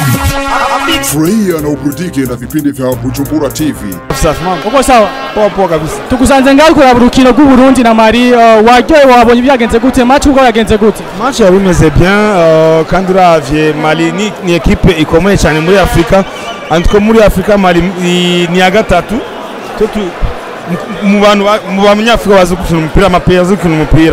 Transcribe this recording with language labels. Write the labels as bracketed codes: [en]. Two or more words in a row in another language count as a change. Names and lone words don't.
[sw] Furahia na uburudike na vipindi vya Bujumbura TV. Uko sawa? Poa kabisa. [rn] Tukusanze ngaho kuri urukino rw'u Burundi na Mali, waryoye wabonye byagenze gute? Match uko yagenze gute? Match yabimeze bien, kandi uravye Mali ni equipe ikomeye cyane muri Afrika. Antiko muri Afrika Mali ni ya gatatu. Mu banyafrika bazi gukina umupira, amapera azi gukina umupira.